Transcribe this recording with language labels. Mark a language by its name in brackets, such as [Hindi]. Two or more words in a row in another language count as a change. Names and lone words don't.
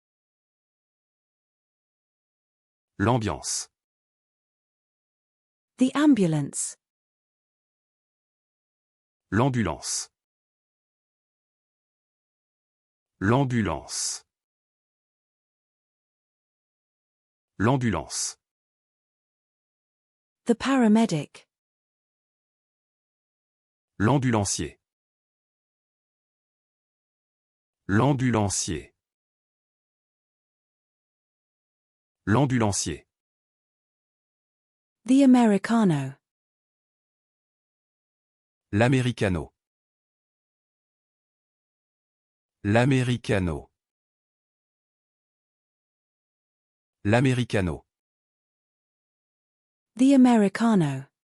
[French] L'ambiance. [English] The ambulance. [French] L'ambulance. L'ambulance. L'ambulance. [English] The paramedic. [French] L'ambulancier. L'ambulancier. L'ambulancier. [English] The americano. [French] L'americano. L'americano. L'americano. [English] The americano.